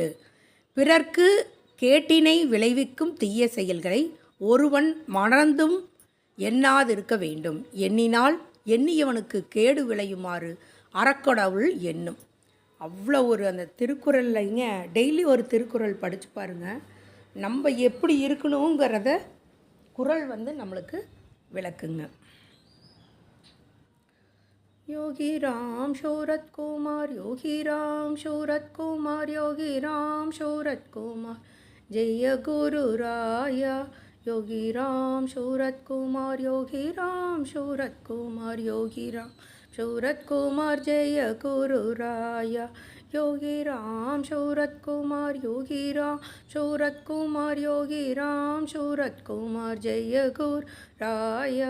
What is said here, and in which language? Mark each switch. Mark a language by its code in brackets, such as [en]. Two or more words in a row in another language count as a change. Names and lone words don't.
[ta] பிறர்க்கு கேட்டினை விளைவிக்கும் தீய செயல்களை ஒருவன் மறந்தும் எண்ணாதிருக்க வேண்டும். எண்ணினால் எண்ணியவனுக்கு கேடு விளையுமாறு அறக்கடவுள் எண்ணும். அவ்வளோ ஒரு அந்த திருக்குறள்லைங்க டெய்லி ஒரு திருக்குறள் படித்து பாருங்கள். நம்ம எப்படி இருக்கணுங்கிறத குறள் நம்மளுக்கு விளக்குங்க. [sa] योगी राम शौरत कुमार, योगी राम शौरत कुमार, योगी राम शौरत कुमार, जय गुरु राया. योगी राम शौरत कुमार, योगी राम शौरत कुमार, योगी राम शौरत कुमार, जय गुरु राया. योगी राम शौरत कुमार, योगी राम शौरत कुमार, योगी राम शौरत कुमार, जय गुरु राया.